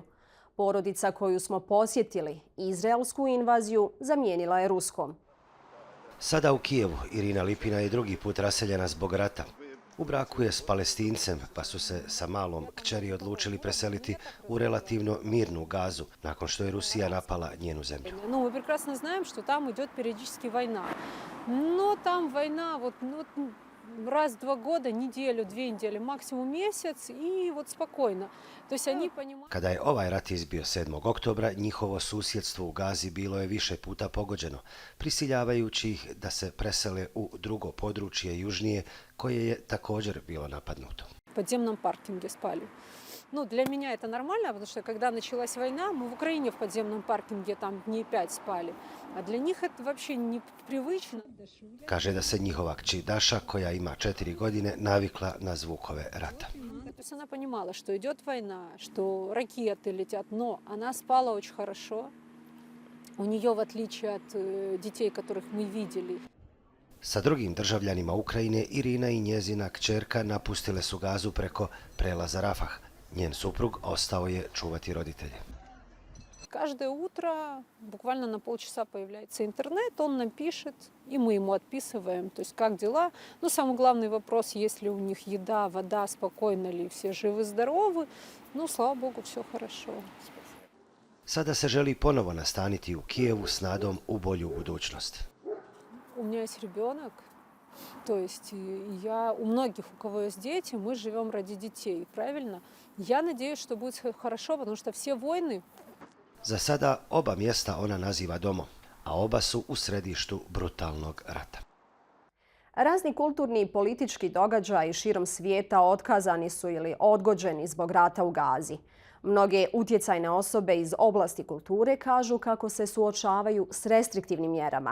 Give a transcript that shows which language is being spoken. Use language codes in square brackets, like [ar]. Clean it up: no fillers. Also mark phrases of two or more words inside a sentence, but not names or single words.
[bs] Porodica koju smo posjetili, izraelsku invaziju, zamijenila je ruskom. Sada u Kijevu Irina Lipina je drugi put raseljena zbog rata. U braku je s Palestincem, pa su se sa malom kćeri odlučili preseliti u relativno mirnu Gazu, nakon što je Rusija napala njenu zemlju. [ru] Мы прекрасно знаем, что там идет периодически война. Но там война раз в 2 года, неделю, 2 недели, максимум месяц и вот спокойно. То есть они понимают... [bs] Kada je ovaj rat izbio 7. oktobra, njihovo susjedstvo u Gazi bilo je više puta pogođeno, prisiljavajući ih da se presele u drugo područje južnije, koje je također bilo napadnuto. [ru] В подземном паркинге спали. Ну, для меня это нормально, потому что когда началась война, мы в Украине в подземном паркинге там дней 5 спали. А для них это вообще непривычно. [bs] Kaže da se njihova kći Daša, koja ima 4 godine, navikla na zvukove rata. [ru] То есть она понимала, что идет война, что ракеты летят, но она спала очень хорошо. У нее, в отличие от детей, которых мы видели. [bs] Sa drugim državljanima Ukrajine, Irina i njezina kćerka napustile su Gazu preko prelaza Rafah. Njen suprug ostao je čuvati roditelje. [ru] Каждое утро, буквально на полчаса появляется интернет, он нам пишет, и мы ему отписываем, то есть как дела. Но самый главный вопрос, есть ли у них еда, вода, спокойно ли, все живы-здоровы. Ну, слава Богу, все хорошо. [bs] Sada se želi ponovo nastaniti u Kijevu s nadom u bolju budućnost. [ru] У меня есть ребенок, то есть у многих, у кого есть дети, мы живем ради детей, правильно? Я надеюсь, что будет хорошо, потому что все войны... [bs] Za sada oba mjesta ona naziva domom, a oba su u središtu brutalnog rata. Razni kulturni i politički događaji širom svijeta otkazani su ili odgođeni zbog rata u Gazi. Mnoge utjecajne osobe iz oblasti kulture kažu kako se suočavaju s restriktivnim mjerama.